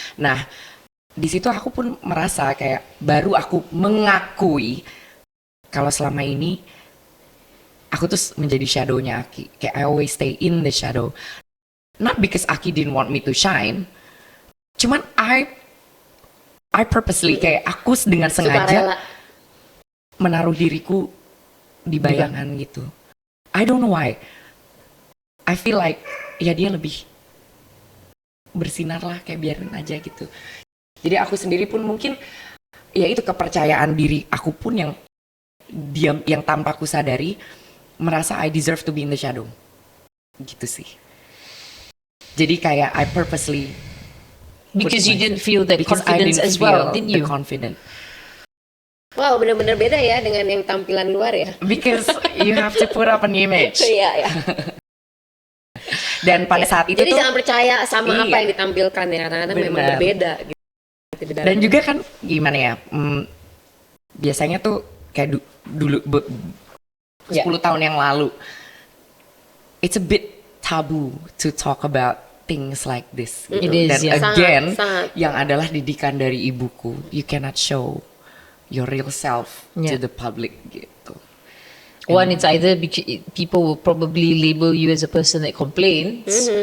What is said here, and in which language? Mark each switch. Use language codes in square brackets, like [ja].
[id] Nah, di situ aku pun merasa kayak baru aku mengakui kalau selama ini aku tuh menjadi shadownya Aki. [en] Kayak I always stay in the shadow. Not because Aki didn't want me to shine. [id] Cuman [en] I purposely [id] kayak aku dengan sengaja menaruh diriku di bayangan gitu. [en] I don't know why. I feel like [id] ya dia lebih bersinar lah, kayak biarin aja gitu. Jadi aku sendiri pun mungkin ya itu kepercayaan diri aku pun yang diam, yang tanpa aku sadari merasa [en] I deserve to be in the shadow. [id] Gitu sih. Jadi kayak [en] I purposely Because you didn't feel that confidence as well, didn't you? Confident. [id] Wow, benar-benar beda ya dengan yang tampilan luar ya. [en] Because you have to put up an image. [id] Iya ya. Dan pada saat itu Jadi tuh jangan percaya sama Iya. apa yang ditampilkan ya, kadang-kadang memang Benar. berbeda gitu. di dalam. dan juga kan gimana ya? Biasanya tuh kayak dulu 10 tahun yang lalu, [en] it's a bit taboo to talk about things like this. [id] Gitu. [en] It is, [id] Dan ya. [en] again, [id] Sangat. yang adalah didikan dari ibuku, [en] you cannot show your real self to Yeah. the public gitu. One, it's either people will probably label you as a person that complains,